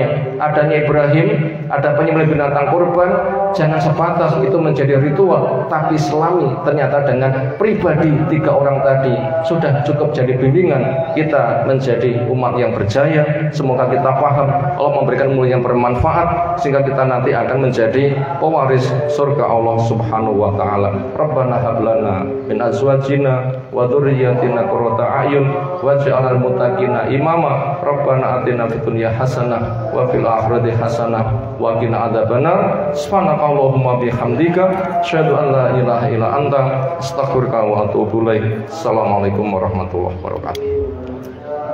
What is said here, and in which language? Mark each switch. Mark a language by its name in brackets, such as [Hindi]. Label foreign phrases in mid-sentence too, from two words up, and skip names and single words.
[Indonesian] Adanya Ibrahim, ada penyembelih binatang kurban, jangan sebatas itu menjadi ritual, tapi selami ternyata dengan pribadi tiga orang tadi sudah cukup jadi bimbingan kita menjadi umat yang berjaya. Semoga kita paham, Allah memberikan ilmu yang bermanfaat sehingga kita nanti akan menjadi pewaris surga Allah [Arabic] سبحانه وتعالى. ربنا هب لنا من أزواجنا وذرياتنا قرة أعين واجعلنا للمتقين إماما. ربنا آتنا في الدنيا حسنة وفي الآخرة حسنة وقنا عذاب النار. سبحانك اللهم بحمدك أشهد أن لا إله إلا أنت أستغفرك وأتوب إليك. السلام عليكم ورحمة الله وبركاته.